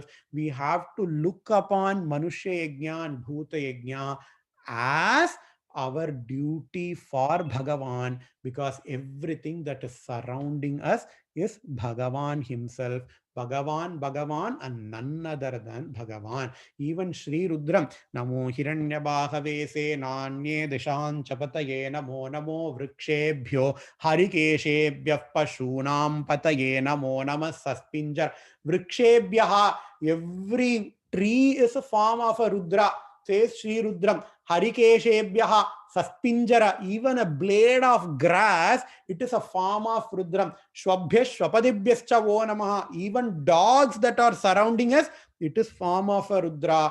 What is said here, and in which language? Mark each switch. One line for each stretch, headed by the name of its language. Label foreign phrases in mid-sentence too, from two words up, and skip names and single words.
English: We have to look upon
Sanskrit: Manushya Yajna
English: and
Sanskrit: Bhuta Yajna
English: as our duty for Bhagavan, because everything that is surrounding us is Bhagavan himself. Bhagavan, and none other than Bhagavan.
Sanskrit: Even Sri Rudram, Namo Hiranyabhave se Nanye Dishan Chapataye Namo Namo Vrikshebhyo Harikeshebhyah Pashunam Pataye Namo Namah Saspinjar. Vrikshebhyaha,
English: every tree is a form of a Rudra, says Sri Rudram.
Sanskrit: Harikeshebhyaha, Saspinjara,
English: even a blade of grass, it is a form of Rudram.
Sanskrit: Shwabhya Shwapadibhyascha Vo Namaha,
English: even dogs that are surrounding us, it is form of a Rudra.